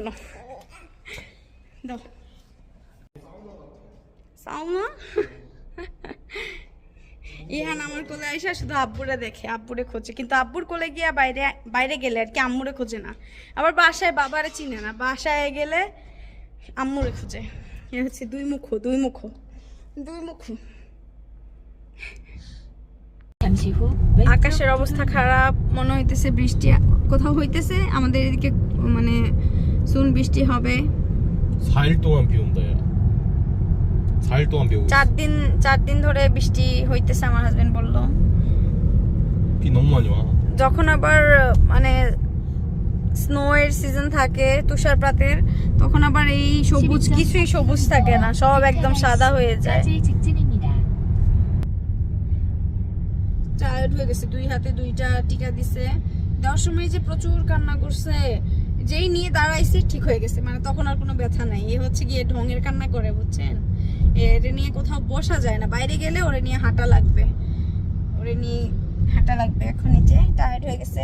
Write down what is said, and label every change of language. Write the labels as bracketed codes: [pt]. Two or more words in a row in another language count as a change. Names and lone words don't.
[bn] দাও সাউমা। ইহান আমার কোলে আইসা শুধু আব্বুরে দেখে, আব্বুরে খোঁজে, কিন্তু আব্বুর কোলে গিয়া বাইরে গেলে আর কি আম্মুরে খোঁজে না। আবার বাসায় বাবারে চিনে না, বাসায় গেলে আম্মুরে খোঁজে। এ হচ্ছে দুই মুখ। [ko] 잠시 후 [bn] আকাশের অবস্থা খারাপ, মনে হইতেছে বৃষ্টি কোথাও হইতেছে। আমাদের এদিকে মানে সুন বৃষ্টি হবে। [ko] 4일 동안 비 온다, 야. 4일 동안 비 오고 있어. [bn] 4 দিন ধরে বৃষ্টি হইতেছে, আমার হাজবেন্ড বললো। [ko] 비 너무 많이 와. [bn] যখন আবার মানে স্নো এর সিজন থাকে, তুষারপাতের, তখন আবার এই সবুজ কিছুই সবুজ থাকে না, সব একদম সাদা হয়ে যায়। [ko] 까지 직진입니다. [bn] টায়ার্ড হয়ে গেছে, 2 হাতে 2টা টিকা দিছে। দেওয়ার সময় যে প্রচুর কান্না করছে, যেই নিয়ে দাঁড়াইছি ঠিক হয়ে গেছে, মানে তখন আর কোনো ব্যথা নাই। এ হচ্ছে গিয়ে ঢঙের কান্না করে, বুঝছেন? এরে নিয়ে কোথাও বসা যায় না, বাইরে গেলে ওরে নিয়ে হাঁটা লাগবে, এখন নিচে টায়ার্ড হয়ে গেছে।